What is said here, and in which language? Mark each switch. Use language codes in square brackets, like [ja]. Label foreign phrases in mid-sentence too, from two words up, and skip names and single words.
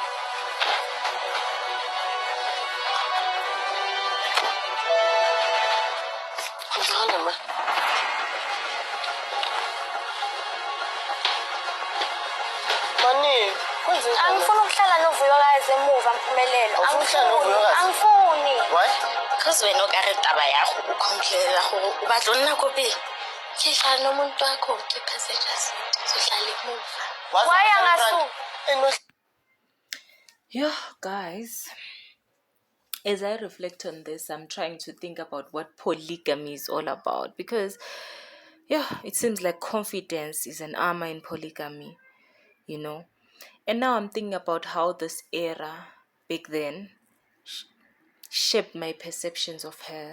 [zu] Ngizona ma. Mani, kwenzeni? Angifuni ukuhlala noVuyokazi emuva Mpumelelo. Angifuni. [en] Why? [st] Because wena okare taba yakho ukhomplela go o batla nna ko pele. Ke hlala [zu] nomuntu wakho [st] ke passengers. [zu] Sohlala emuva. Why angasu? [en] Yeah, guys. As I reflect on this, I'm trying to think about what polygamy is all about because, it seems like confidence is an armor in polygamy, And now I'm thinking about how this era back then shaped my perceptions of her.